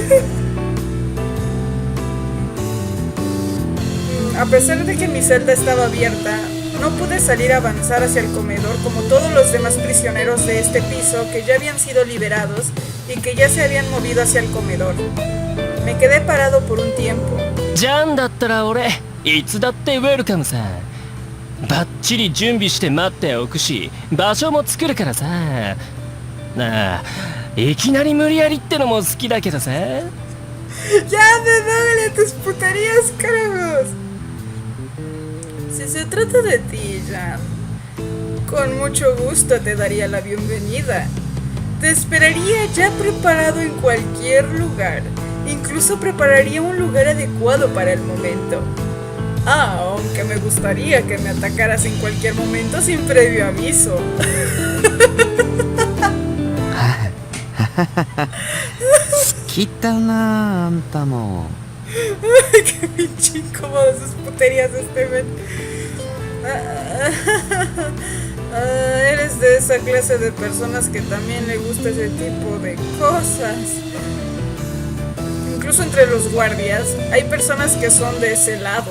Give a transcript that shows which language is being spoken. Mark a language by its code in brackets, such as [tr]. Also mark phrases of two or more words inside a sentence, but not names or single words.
[es] A pesar de que mi celda estaba abierta, no pude salir a avanzar hacia el comedor como todos los demás prisioneros de este piso que ya habían sido liberados y que ya se habían movido hacia el comedor. Me quedé parado por un tiempo. [ja] じゃんだったら俺いつだってウェルカムさ。バッチリ準備して待っておくし、場所も作るからさ。なあ、いきなり無理やりってのも好きだけどさ。 [es] ¡Ya me dale tus puterías, carajos! Si se trata de ti, Jan, con mucho gusto te daría la bienvenida. Te esperaría ya preparado en cualquier lugar. Incluso prepararía un lugar adecuado para el momento. Aunque me gustaría que me atacaras en cualquier momento sin previo aviso. [ja] 好きだなあんたも。 [es] Ay, qué pinche incómodo sus puterías este men. Eres de esa clase de personas que también le gusta ese tipo de cosas. Incluso entre los guardias hay personas que son de ese lado.